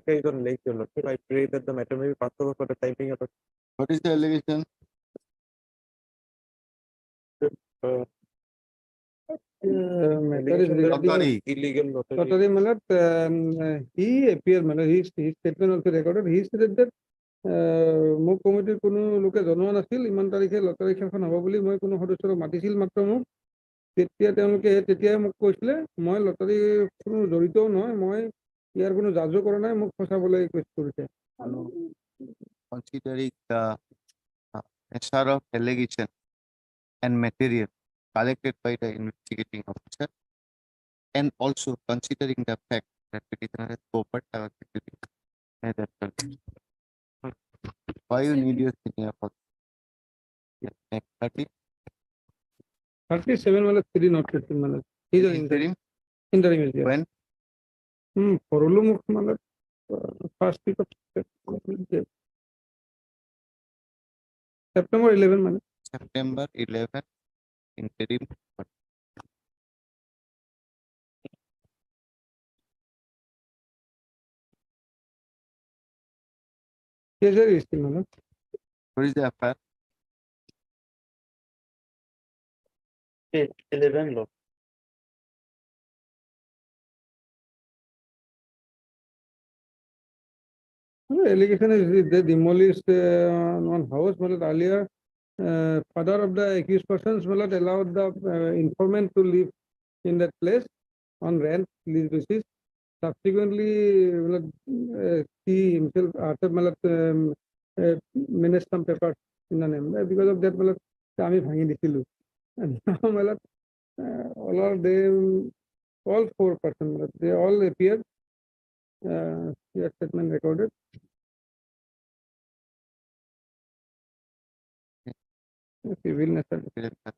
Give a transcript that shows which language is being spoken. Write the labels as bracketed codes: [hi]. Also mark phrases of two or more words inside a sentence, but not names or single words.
[en] Sekhar, is on late, Your Lordship. I pray that the matter may be passed over for the time being. What is the allegation? Matter is regarding Lottery. Illegal lottery. lottery, my lord. He appeared, my lord. His statement also recorded. He said that [as] মোক কমিটিৰ কোনো লোকে জনোৱা নাছিল ইমান তাৰিখে লটাৰী খেলখন হ'ব বুলি মই কোনো সদস্যক মাতিছিল মাত্ৰ মোক তেতিয়া তেওঁলোকে তেতিয়াই মোক কৈছিলে মই লটাৰী কোনো জড়িতও নহয় মই ইয়াৰ কোনো জাজো কৰা নাই মোক ফচাবলৈ ৰিকুৱেষ্ট কৰিছে [en] Considering the nature of allegation and material collected by the investigating officer, and also considering the fact that petitioner has covered the activity. Why you need your senior for? Yes, next 30. 37 মানে 3 not 15 মানে he's an Interim. interim is there When? [as] পরলো মুখ মানে [en] first week of September 11 মানে September 11. Interim. [as] কেসের রেজিস্ট্রি মানে [en] What is the affair? 11 law. allegation is they demolished one house मतलब earlier father of the accused persons मतलब allowed the informant to live in that place on rent lease basis subsequently मतलब he himself after मतलब menaced some papers in the name because of that मतलब [as] আমি ভাঙি দিছিলো [en] and now मतलब all of them all 4 persons मतलब they all appeared your statement recorded. Civil nature.